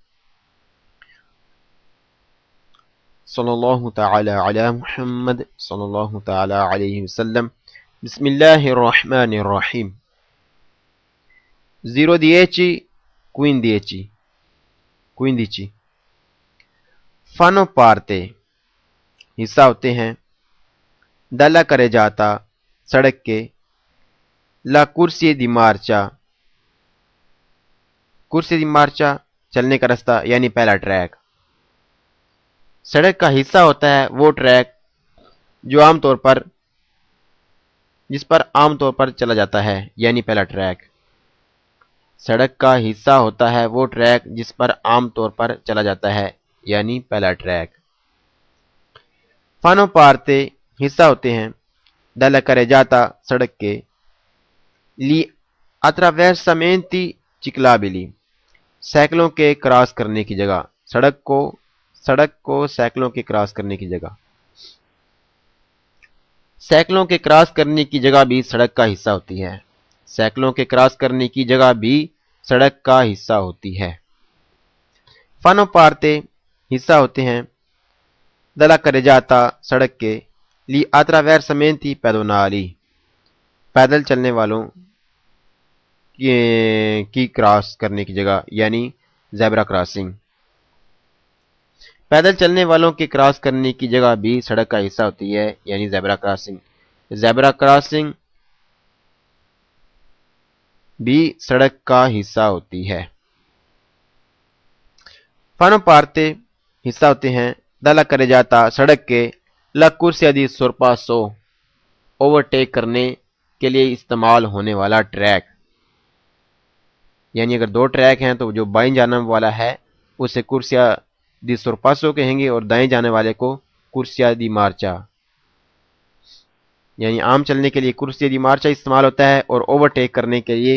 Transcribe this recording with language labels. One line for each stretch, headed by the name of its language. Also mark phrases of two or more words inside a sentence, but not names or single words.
Arabic: صلی اللہ تعالی علی محمد صلی اللہ تعالی علیہ وسلم بسم اللہ الرحمن الرحیم
Urdu: 0-10-15
Italian: fanno parte
Urdu: حصہ ہوتے ہیں
Italian: dalla carreggiata
Urdu: سڑک کے
Italian: la corsia di marcia
Urdu: چلنے کا راستہ یعنی پہلا ٹریک سڑک کا حصہ ہوتا ہے وہ ٹریک جس پر عام طور پر چلا جاتا ہے یعنی پہلا ٹریک سڑک کا حصہ ہوتا ہے وہ ٹریک جس پر عام طور پر چلا جاتا ہے یعنی پہلا ٹریک
Italian: fanno parte
Urdu: حصہ ہوتے ہیں
Italian: dalla carreggiata
Urdu: سڑک کے
Italian: gli attraversamenti ciclabili
Urdu: سائیکلوں کے کراس کرنے کی جگہ سڑک کو سائیکلوں کے کراس کرنے کی جگہ سائیکلوں کے کراس کرنے کی جگہ بھی سڑک کا حصہ ہوتی ہے سائیکلوں کے کراس کرنے کی جگہ بھی سڑک کا حصہ ہوتی ہے
Italian: fanno parte
Urdu: حصہ ہوتے ہیں
Italian: dalla carreggiata
Urdu: سڑک کے
Italian: gli attraversamenti pedonali
Urdu: پیدل چلنے والوں کی کراس کرنے کی جگہ یعنی
English: zebra crossing
Urdu: پیدل چلنے والوں کے کراس کرنے کی جگہ بھی سڑک کا حصہ ہوتی ہے یعنی
English: zebra crossing
Urdu: بھی سڑک کا حصہ ہوتی ہے
Italian: fanno parte
Urdu: حصہ ہوتے ہیں
Italian: dalla carreggiata
Urdu: سڑک کے
Italian: la corsia di sorpasso
Urdu: اوورٹیک کرنے کے لیے استعمال ہونے والا ٹریک یعنی اگر دو ٹریک ہیں تو جو بائیں جانب والا ہے اسے
Italian: corsia di sorpasso
Urdu: کہیں گے اور دائیں جانے والے کو
Italian: corsia di marcia
Urdu: یعنی عام چلنے کے لیے
Italian: corsia di marcia
Urdu: استعمال ہوتا ہے اور اوورٹیک کرنے کے لیے